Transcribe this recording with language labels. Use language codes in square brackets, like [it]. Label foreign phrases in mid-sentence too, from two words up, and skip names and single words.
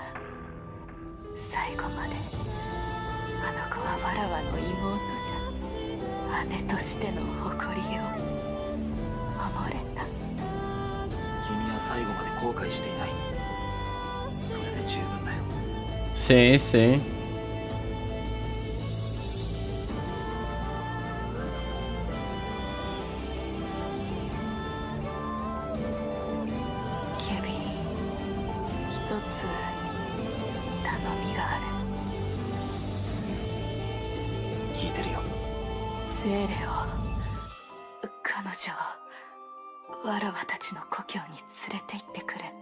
[ja] 最後まであの子はわらわの妹じゃ。姉としての誇りを守れた。君は最後まで後悔していない。それで十分だよ。 [pt] Sim, sim. [ja] Kevin、一つ頼みがある。聞いてるよ。ゼーレを、彼女をわらわたちの故郷に連れて行ってくれ。